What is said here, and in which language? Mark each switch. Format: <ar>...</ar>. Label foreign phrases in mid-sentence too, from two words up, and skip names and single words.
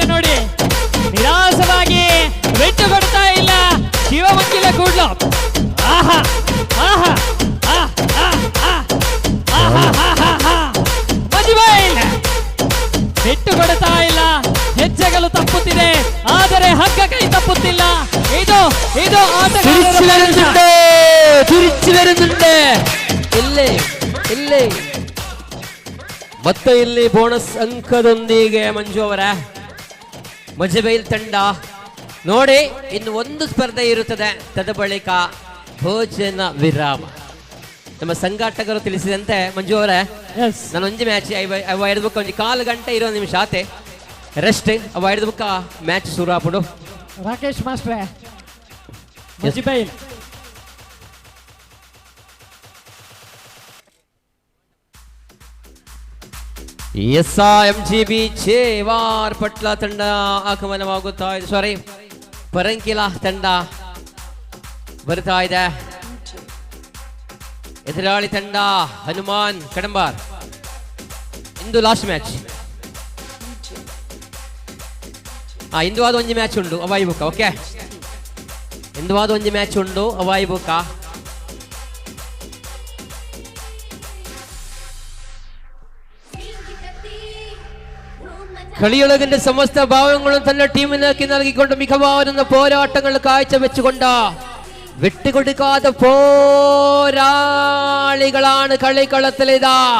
<kn>ನೋಡಿ ನಿರಾಸವಾಗಿ ಬಿಟ್ಟು ಕೊಡ್ತಾ ಇಲ್ಲ ಶಿವಮಂಗಿಲ ಕೂಡ್ಲು. ಆಹಾ ಆಹಾ ಮಜಿಮೈಲ್ ಬಿಟ್ಟು ಕೊಡ್ತಾ ಇಲ್ಲ. ಹೆಜ್ಜೆಗಳು ತಪ್ಪುತ್ತಿದೆ ಆದರೆ ಹಗ್ಗ ಕೈ ತಪ್ಪುತ್ತಿಲ್ಲ. ಇದು ಇದು</kn> <ml>തിരിച്ചു വരുന്നുണ്ട്.</ml> <kn>ಇಲ್ಲಿ ಮತ್ತೆ ಇಲ್ಲಿ ಬೋನಸ್ ಅಂಕದೊಂದಿಗೆ ಮಂಜು ಅವರ ಮಜಿಮೈಲ್ ತಂಡ. ನೋಡಿ ಇನ್ನು ಒಂದು ಸ್ಪರ್ಧೆ ಇರುತ್ತದೆ, ತದ ಬಳಿಕ ಭೋಜನ ವಿರಾಮ. ನಮ್ಮ ಸಂಘಾಟಕರು ತಿಳಿಸಿದಂತೆ ಮಂಜು ಅವರೇ,</kn> <tcy>ನಾನು ಒಂಜಿ ಮ್ಯಾಚ್ ಅವ ಹಿಡಿದ ಬುಕ್ಕ ಒಂಜಿ 1/4 ಗಂಟೆ ಇರೋ ನಿಮಿಷ ಆತೆ ರೆಸ್ಟ್. ಅವ ಹಿಡಿದ ಬುಕ್ಕ ಮ್ಯಾಚ್ ಶುರು ಆಪುಡು.</tcy> <kn>ರಾಕೇಶ್ ಮಾಸ್ಟ್ರೆ ಮಜಿಮೈಲ್ MGB ಚೇವಾರ್ ಪಟ್ಲ ತಂಡ ಆಗಮನವಾಗುತ್ತಾ ಇದೆ. ಸಾರಿ, ಪರಂಕಿಲ ತಂಡ ಬರ್ತಾ ಇದೆ. ಎದುರಾಳಿ ತಂಡ ಹನುಮಾನ್ ಕಡಂಬಾರ್.</kn> <tcy>ಇಂದು ಲಾಸ್ಟ್ ಮ್ಯಾಚ್. ಇಂದು ಆದ ಒಂಜಿ ಮ್ಯಾಚ್ ಉಂಡು ಅವಾಯಿ ಬುಕ್ಕ. ಓಕೆ, ಇಂದು ಆದ ಒಂಜಿ ಮ್ಯಾಚ್ ಉಂಡು ಅವಾಯಿ ಬುಕ್ಕ.</tcy> <ml>കളിയൊളകിന്റെ സമസ്ത ഭാവങ്ങളും തന്റെ ടീമിലേക്ക് നൽകിക്കൊണ്ട് മികവാറുന്ന പോരാട്ടങ്ങൾ കാഴ്ചവെച്ചുകൊണ്ട് വിട്ടുകൊടുക്കാത്ത പോരാളികളാണ് കളിക്കളത്തിലിതാ.</ml>